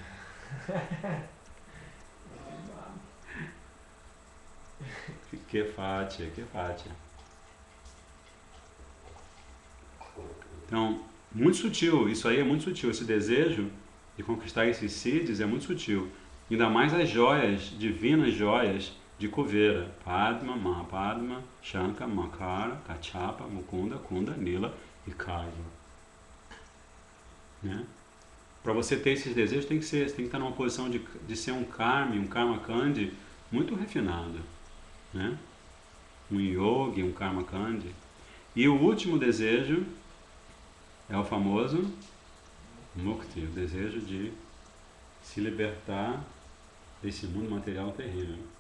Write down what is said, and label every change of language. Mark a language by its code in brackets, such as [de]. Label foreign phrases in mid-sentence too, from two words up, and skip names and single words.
[pt] Que fátia. Então, muito sutil, isso aí é muito sutil, esse desejo de conquistar esses siddhis é muito sutil. Ainda mais as joias, divinas joias de Kuvera. Padma, Mahapadma, Shankha, Makara, Kachapa, Mukunda, Kunda, Nila e Kaiva. Né? Para você ter esses desejos, você tem que estar numa posição de ser um karma, um [sa] karma kandi [pt] muito refinado. Né? Um yogi, um [sa] karma kandi. [pt] E o último desejo é o famoso mukti, o desejo de se libertar desse mundo material terrível.